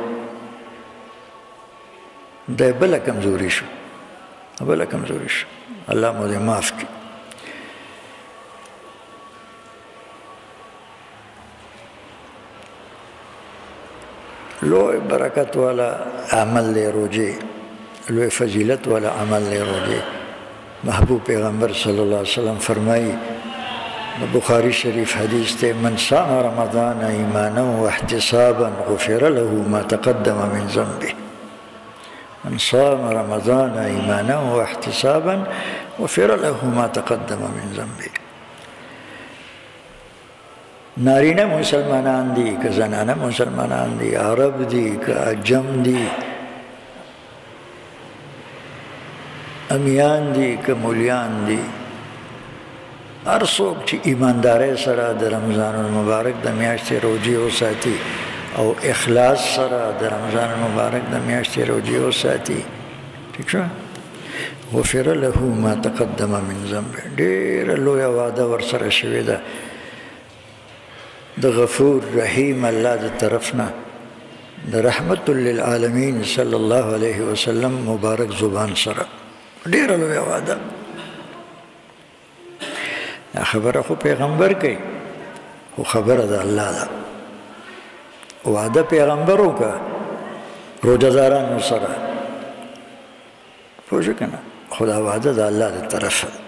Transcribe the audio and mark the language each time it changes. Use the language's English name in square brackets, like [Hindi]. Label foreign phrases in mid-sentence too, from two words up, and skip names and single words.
[Pashto] دی بله کمزوري شو بله کمزوري شو الله مو دې معاف کړي لوی برکت والا عمل دی روژې لوی فضیلت والا عمل دی روژې محبوب پیغمبر صلی الله علیه وسلم فرمایي بخاری شریف حدیث ته [Arabic] من صام رمضان ایمانا واحتسابا غفر له ما تقدم من ذنبه من صام رمضان ایمانا واحتسابا غفر له ما تقدم من ذنبه [Pashto] نارینه مسلمانان دي که زنانه مسلمانان دي عرب دي که عجم دي امیان دي که مولیان دي هر څوک چې ایماندارۍ سره د رمضان المبارک د میاشتې روژې وساتي او اخلاص سره د رمضان مبارک د میاشتې روزې وساتي ٹھیک شو [Arabic] غفر له ما تقدم من ذنب [Pashto] ډېره لویه وعده ورسره شوې ده د غفور رحیم الله د طرف نه د رحمت للعالمین [Arabic] صلی الله علیه وسلم [Pashto] مبارک زبان سره ډېره لویه وعده خبره خو پیغمبر کوي خو خبره د الله ده وعده پیغمبر وکړه روزهدارانو سره پوه شو که نه خو دا وعده د الله د طرفه